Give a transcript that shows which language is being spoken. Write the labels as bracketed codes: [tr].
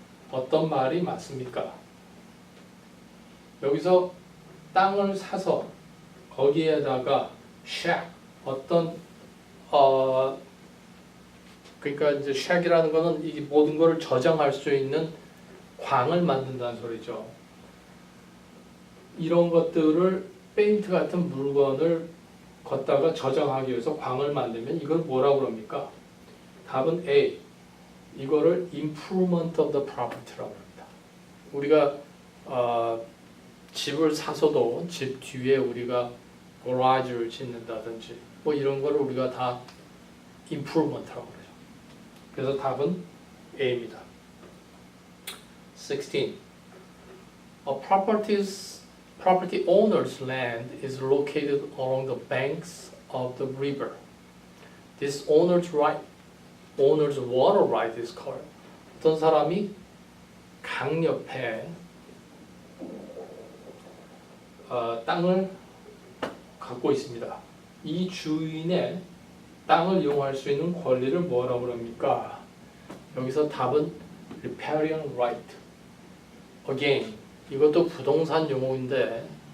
[ko] 어떤 말이 맞습니까? 여기서 땅을 사서 거기에다가 shack, 어떤 그러니까 이제 shack이라는 거는 이 모든 것을 저장할 수 있는 광을 만든다는 소리죠. 이런 것들을 페인트 같은 물건을 걷다가 저장하기 위해서 광을 만들면 이걸 뭐라고 그럽니까? 답은 A. 이거를 [en] improvement of the property [ko] 라고 합니다. 우리가 집을 사서도 집 뒤에 우리가 garage를 짓는다든지 이런 거를 우리가 다 improvement라고 그러죠. 그래서 답은 A입니다. 16. [en] A property owner's land is located along the banks of the river. This owner's water right is called. [ko] 어떤 사람이 강 옆에 땅을 갖고 있습니다. 이 주인의 땅을 이용할 수 있는 권리를 뭐라고 합니까? 여기서 답은 riparian right. Again, 이것도 부동산 용어인데